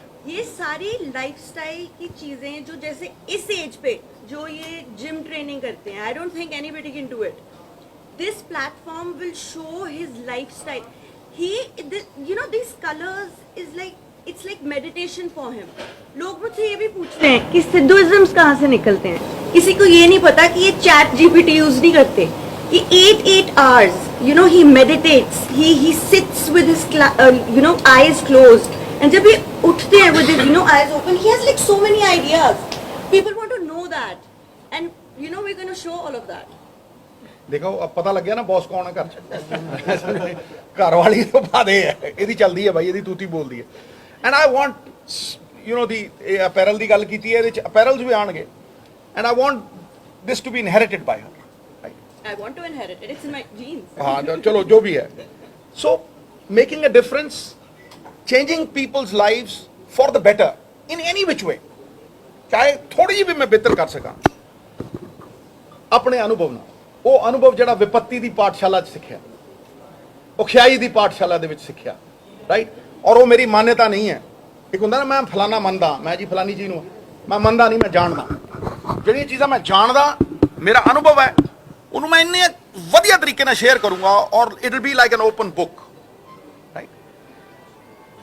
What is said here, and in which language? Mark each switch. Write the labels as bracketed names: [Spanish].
[Hindi] ये सारी लाइफस्टाइल की चीजें जो जैसे इस एज पे जो ये जिम ट्रेनिंग करते हैं, [English] I don't think anybody can do it. This platform will show his lifestyle. He this colours is like, it's like meditation for him. [Hindi] लोग मुझसे ये भी पूछते हैं कि सिद्धुइज्म्स कहाँ से निकलते हैं। किसी को ये नहीं पता कि ये चैट जीपीटी यूज नहीं करते। [English] ये 8 hours, he meditates, he sits with his eyes closed, and [Hindi] जब ये उठते हैं [English] with his eyes open, he has like so many ideas. People want to know that, and we're going to show all of that. [Hindi] देखो अब पता लग गया ना बॉस कौन है घर, घर वाली तो बात है, [Punjabi] ਇਹਦੀ ਚੱਲਦੀ ਹੈ [Hindi] भाई, [Punjabi] ਇਹਦੀ ਤੂਤੀ [Hindi] बोलती है। [English] And I want, the apparel [Punjabi] ਦੀ ਗੱਲ ਕੀਤੀ ਹੈ, ਇਹਦੇ ਚ apparels ਵੀ ਆਣਗੇ, [English] and I want this to be inherited by her, right? I want to inherit it, it's in my genes. [Hindi] हाँ चलो जो भी है। [English] So making a difference, changing people's lives for the better in any which way, [Hindi] चाहे थोड़ी जी भी मैं बेहतर कर सका अपने अनुभव [English] ਨਾਲ। [Punjabi] ਉਹ ਅਨੁਭਵ ਜਿਹੜਾ ਵਿਪत्ति ਦੀ ਪਾਠਸ਼ਾਲਾ 'ਚ ਸਿੱਖਿਆ, ਔਖਿਆਈ ਦੀ ਪਾਠਸ਼ਾਲਾ ਦੇ ਵਿੱਚ ਸਿੱਖਿਆ, ਰਾਈਟ, ਔਰ ਉਹ ਮੇਰੀ ਮਾਨਤਾ ਨਹੀਂ ਹੈ। ਇੱਕ ਹੁੰਦਾ ਨਾ ਮੈਂ ਫਲਾਣਾ ਮੰਨਦਾ, ਮੈਂ ਜੀ ਫਲਾਣੀ ਚੀਜ਼ ਨੂੰ ਮੈਂ ਮੰਨਦਾ ਨਹੀਂ, ਮੈਂ ਜਾਣਦਾ। ਜਿਹੜੀਆਂ ਚੀਜ਼ਾਂ ਮੈਂ ਜਾਣਦਾ, ਮੇਰਾ ਅਨੁਭਵ ਹੈ, ਉਹਨੂੰ ਮੈਂ ਇੰਨੇ ਵਧੀਆ ਤਰੀਕੇ ਨਾਲ ਸ਼ੇਅਰ ਕਰੂੰਗਾ ਔਰ [English] it will be like an open book, [Punjabi] right.